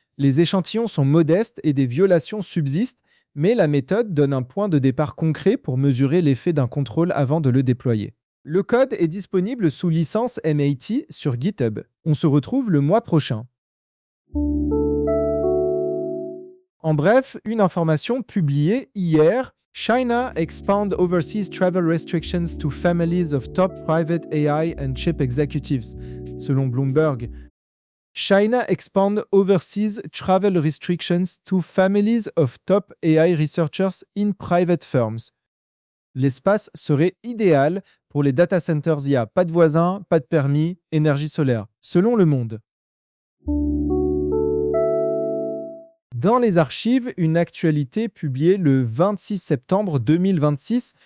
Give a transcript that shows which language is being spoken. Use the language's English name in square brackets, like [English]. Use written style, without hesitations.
[French] Les échantillons sont modestes et des violations subsistent, mais la méthode donne un point de départ concret pour mesurer l'effet d'un contrôle avant de le déployer. Le code est disponible sous licence MIT sur GitHub. On se retrouve le mois prochain. En bref, une information publiée hier. [English] China expand overseas travel restrictions to families of top private AI and chip executives, selon Bloomberg. China expand overseas travel restrictions to families of top AI researchers in private firms. [French] L'espace serait idéal pour les data centers IA. Pas de voisins, pas de permis, énergie solaire, selon Le Monde. Dans les archives, une actualité publiée le 26 septembre 2026.